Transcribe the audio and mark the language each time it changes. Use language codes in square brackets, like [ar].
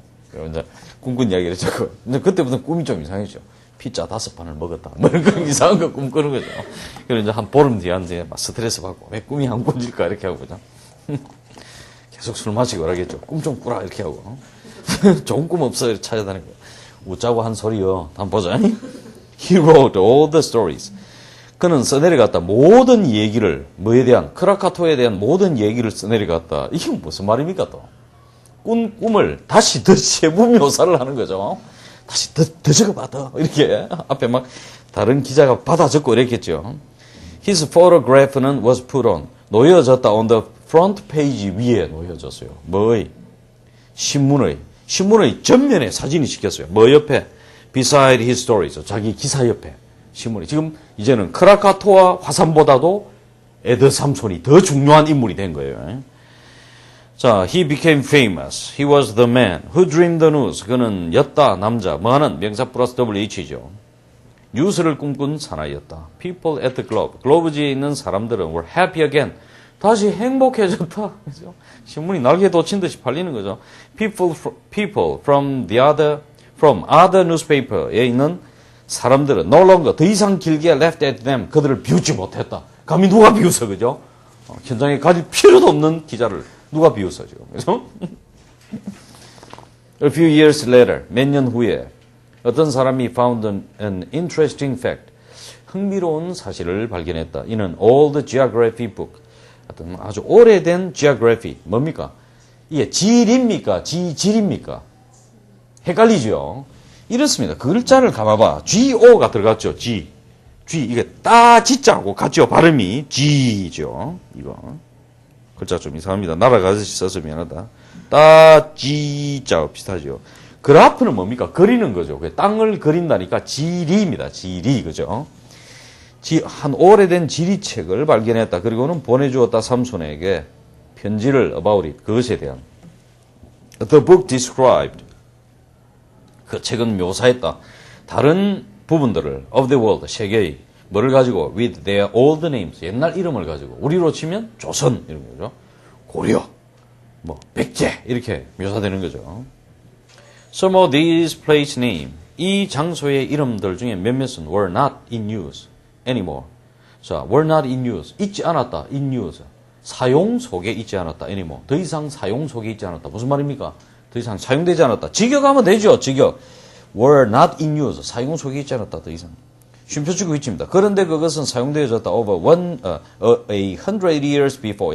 [ko] 그럼 이제 꿈꾼 이야기를 했죠. 근데 그때부터 꿈이 좀 이상했죠. 피자 5판을 먹었다. 뭐 이런 거 이상한 거 꿈꾸는 거죠. 그래서 이제 한 보름 뒤에 이제 막 스트레스 받고 왜 꿈이 안 꿔질까 이렇게 하고 그죠. 계속 술 마시고 그러겠죠. 꿈 좀 꾸라 이렇게 하고. 좋은 꿈 없어 이렇게 찾아다니고. 웃자고 한 소리요. 한번 보자. [en] He wrote all the stories. [ko] 그는 써내려갔다. 모든 얘기를 뭐에 대한 크라카토에 대한 모든 얘기를 써내려갔다. 이게 무슨 말입니까 또? 꿈을 다시 더 세부 묘사를 하는 거죠. 다시 더 적어봐, 더. 이렇게. 앞에 막 다른 기자가 받아 적고 이랬겠죠. [en] His photograph는 was put on. [ko] 놓여졌다. [en] On the front page [ko] 위에 놓여졌어요. 뭐의? 신문의 전면에 사진이 찍혔어요. 뭐 옆에? [en] Beside his stories. [ko] 자기 기사 옆에. 신문이. 지금 이제는 크라카토와 화산보다도 에드 삼손이 더 중요한 인물이 된 거예요. 자, [en] he became famous. He was the man who dreamed the news. [ko] 그는 였다, 남자. 뭐하는? 명사 플러스 WH죠. 뉴스를 꿈꾼 사나이였다. [en] People at the globe. [ko] 글로브지에 있는 사람들은 [en] were happy again. [ko] 다시 행복해졌다. 그죠? 신문이 날개 돋친 듯이 팔리는 거죠. [en] People from other newspaper에 [ko] 있는 사람들은 [en] no longer [ko] 더 이상 길게 [en] left at them. [ko] 그들을 비웃지 못했다. 감히 누가 비웃어, 그죠? 현장에 가질 필요도 없는 기자를 누가 비웃어, 지금. 그죠? [en] A few years later, [ko] 몇 년 후에 어떤 사람이 [en] found an interesting fact. [ko] 흥미로운 사실을 발견했다. 이는 [en] old geography book. [ko] 어떤 아주 오래된 geography. 뭡니까? 이게 지리입니까? 지질입니까? 헷갈리죠? 이렇습니다. 그 글자를 감아봐. G-O가 들어갔죠. G. 이게 따지자하고 같죠. 발음이 G죠. 이거. 글자 좀 이상합니다. 날아가듯이 써서 미안하다. 따지자 비슷하죠. 그래프는 뭡니까? 그리는 거죠. 땅을 그린다니까 지리입니다. 지리, 그죠? 한 오래된 지리책을 발견했다. 그리고는 보내주었다. 삼손에게 편지를 [en] about it, [ko] 그것에 대한. [en] The book described. [ko] 그 책은 묘사했다. 다른 부분들을 [en] of the world, [ko] 세계의 뭐를 가지고 [en] with their old names, [ko] 옛날 이름을 가지고 우리로 치면 조선 이런 거죠. 고려, 뭐 백제 이렇게 묘사되는 거죠. [en] Some of these place name, [ko] 이 장소의 이름들 중에 몇몇은 [en] were not in use anymore. [ko] 자, [en] were not in use. [ko] 있지 않았다. [en] in use. [ko] 사용 속에 있지 않았다. [en] anymore. [ko] 더 이상 사용 속에 있지 않았다. 무슨 말입니까? 더 이상 사용되지 않았다. 직역하면 되죠. 직역. [en] were not in use. [ko] 사용 속에 있지 않았다. 더 이상. 쉼표치고 있습니다. 그런데 그것은 사용되어졌다. [en] over 100 years before.